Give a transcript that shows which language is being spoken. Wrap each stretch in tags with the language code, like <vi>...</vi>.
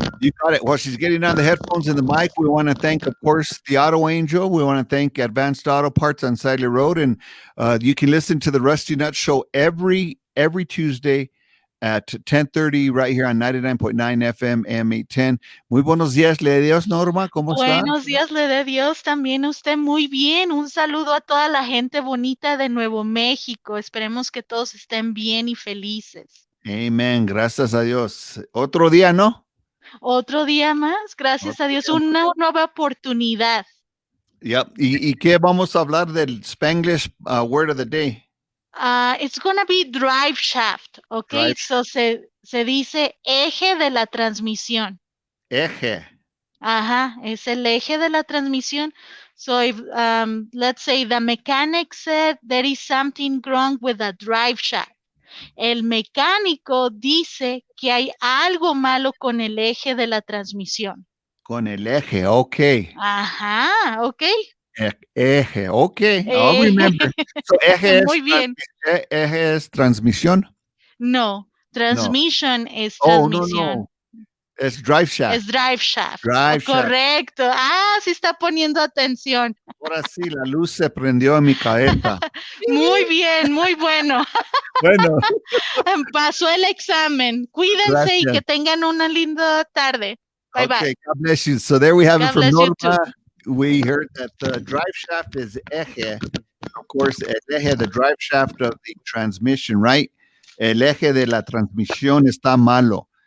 <en>You got it. While she's getting on the headphones and the mic, we want to thank, of course, the Auto Angel. We want to thank Advanced Auto Parts on Sidley Road. And you can listen to the Rusty Nut Show every Tuesday at 10:30 right here on 99.9 FM AM 810.</en> <es>Muy buenos días, le de Dios, Norma. ¿Cómo está? Buenos días, le de Dios también a usted. Muy bien. Un saludo a toda la gente bonita de Nuevo México. Esperemos que todos estén bien y felices. Amén. Gracias a Dios. Otro día, ¿no? Otro día más. Gracias a Dios. Una nueva oportunidad.</es> <en>Yep.</en> <es>¿Y qué vamos a hablar del</es> <en>Spanglish word of the day? It's gonna be drive shaft, okay?</en> <es>So se dice eje de la transmisión. Eje. Ajá, es el eje de la transmisión.</es> <en>So if, let's say the mechanic said there is something wrong with the drive shaft.</en> <es>El mecánico dice que hay algo malo con el eje de la transmisión. Con el eje, okay. Ajá, okay.</es> <en>Eje, okay. I'll remember. So eje</en> <es>Muy bien. Eje es transmisión. No, transmission es transmisión. No. Es drive shaft. Es drive shaft.</es> <en>Drive shaft.</en> <es>Correcto. Ah, sí está poniendo atención. Ahora sí, la luz se prendió en mi cabeza. Muy bien, muy bueno. Bueno, Pasó el examen. Cuídense y gracias. que tengan una linda tarde. Bye</es> <en>Okay, bye. God bless you. So there we have it God from bless you too. Norma. We heard that the drive shaft is eje. Of course, el eje, the drive shaft of the transmission, right?</en> <es>El eje de la transmisión está malo.</es>